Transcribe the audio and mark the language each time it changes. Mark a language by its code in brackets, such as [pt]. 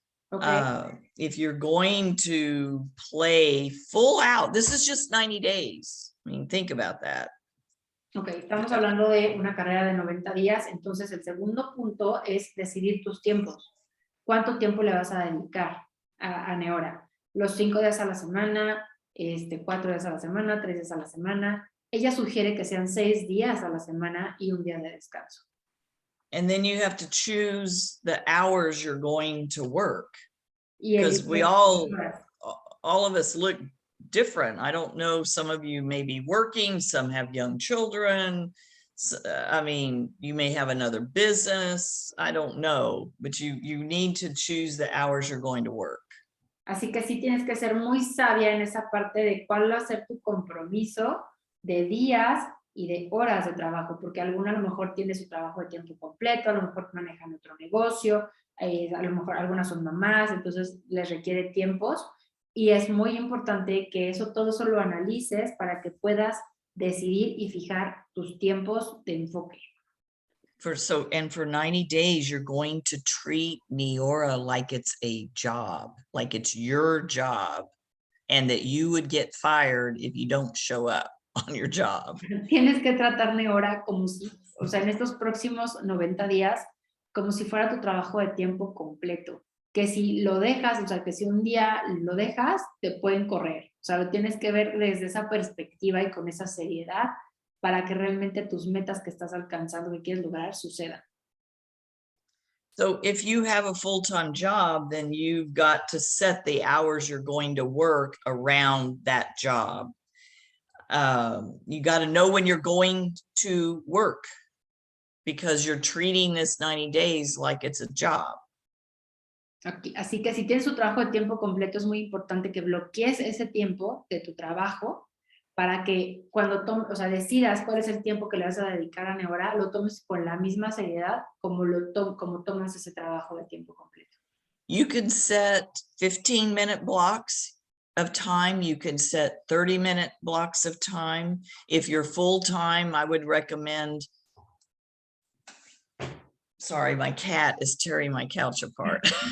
[en] Okay. If you're going to play full out, this is just 90 days. I mean, think about that. [es] Ok, estamos hablando de una carrera de 90 días, entonces el segundo punto es decidir tus tiempos. ¿Cuánto tiempo le vas a dedicar a Neora? Los 5 días a la semana, 4 días a la semana, 3 días a la semana. Ella sugiere que sean 6 días a la semana y un día de descanso. [en] And then you have to choose the hours you're going to work. Because we all of us look different. I don't know, some of you may be working, some have young children. I mean, you may have another business. I don't know, but you need to choose the hours you're going to work. [es] Así que sí tienes que ser muy sabia en esa parte de cuál va a ser tu compromiso de días y de horas de trabajo, porque alguna a lo mejor tiene su trabajo de tiempo completo, a lo mejor manejan otro negocio, a lo mejor algunas son mamás, entonces les requiere tiempos y es muy importante que todo eso lo analices para que puedas decidir y fijar tus tiempos de enfoque. [en] For 90 days, you're going to treat Neora like it's a job, like it's your job, and that you would get fired if you don't show up on your job. [es] Tienes que tratar Neora como si, o sea, en estos próximos 90 días, como si fuera tu trabajo de tiempo completo. Que si lo dejas, o sea, que si un día lo dejas, te pueden correr. O sea, lo tienes que ver desde esa perspectiva y con esa seriedad para que realmente tus metas que estás alcanzando, que quieres lograr, sucedan. [en] So if you have a full-time job, then you've got to set the hours you're going to work around that job. You got to know when you're going to work because you're treating this 90 days like it's a job. [es] Así que si tienes tu trabajo de tiempo completo, es muy importante que bloquees ese tiempo de tu trabajo para que cuando decidas cuál es el tiempo que le vas a dedicar a Neora, lo tomes con la misma seriedad como tomas ese trabajo de tiempo completo. [en] You can set 15-minute blocks of time. You can set 30-minute blocks of time. If you're full-time, I would recommend. Sorry, my cat is tearing my couch apart.